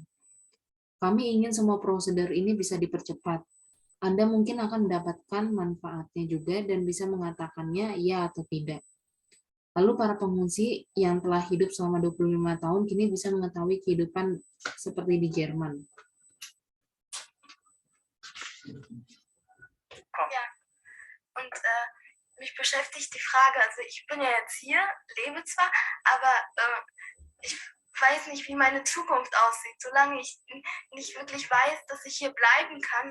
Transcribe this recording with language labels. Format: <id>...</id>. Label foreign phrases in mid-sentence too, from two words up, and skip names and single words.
<id>Kami ingin semua prosedur ini bisa dipercepat. Anda mungkin akan mendapatkan manfaatnya juga dan bisa mengatakannya ya atau tidak. Lalu para pengungsi yang telah hidup selama 25 tahun kini bisa mengetahui kehidupan seperti di Jerman.</id> <de>Ja, und mich beschäftigt die Frage, also ich bin ja jetzt hier, lebe zwar, aber ich weiß nicht, wie meine Zukunft aussieht, solange ich nicht wirklich weiß, dass ich hier bleiben kann.</de>